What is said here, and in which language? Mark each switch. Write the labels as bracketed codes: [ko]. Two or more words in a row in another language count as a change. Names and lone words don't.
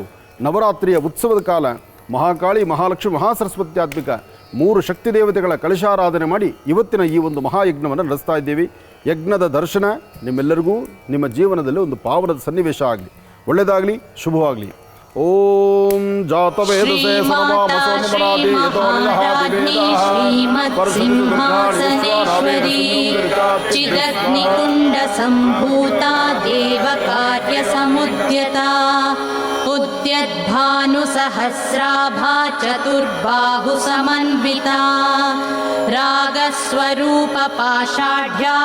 [kn] ನವರಾತ್ರಿಯ ಉತ್ಸವದ ಕಾಲ ಮಹಾಕಾಳಿ, ಮಹಾಲಕ್ಷ್ಮಿ, ಮಹಾಸರಸ್ವತ್ಯಾತ್ಮಿಕ 3 ಶಕ್ತಿ ದೇವತೆಗಳ ಕಲಶಾರಾಧನೆ ಮಾಡಿ ಇವತ್ತಿನ ಈ ಒಂದು ಮಹಾಯಜ್ಞವನ್ನು ನಡೆಸ್ತಾ ಇದ್ದೇವೆ. ಯಜ್ಞದ ದರ್ಶನ ನಿಮ್ಮೆಲ್ಲರಿಗೂ ನಿಮ್ಮ ಜೀವನದಲ್ಲಿ ಒಂದು ಪಾವನದ ಸನ್ನಿವೇಶ ಆಗಲಿ, ಒಳ್ಳೆಯದಾಗಲಿ, ಶುಭವಾಗಲಿ. [sa] ಓಂ ಜಾತವೇದಸೇ ಸರ್ವಾಮಸೋಮರಾಧಿ ಚಿದಗ್ನಿಕುಂಡ ಸಂಭೂತ ದೇವ ಕಾರ್ಯ ಸಮುದ್ಯತಾ ಉದ್ಯದ್ಭಾನು ಸಹಸ್ರಾಭಾ ಚತುರ್ಬಾಹು ಸಮನ್ವಿತಾ ರಾಗಸ್ವರೂಪ ಪಾಷಾಢ್ಯ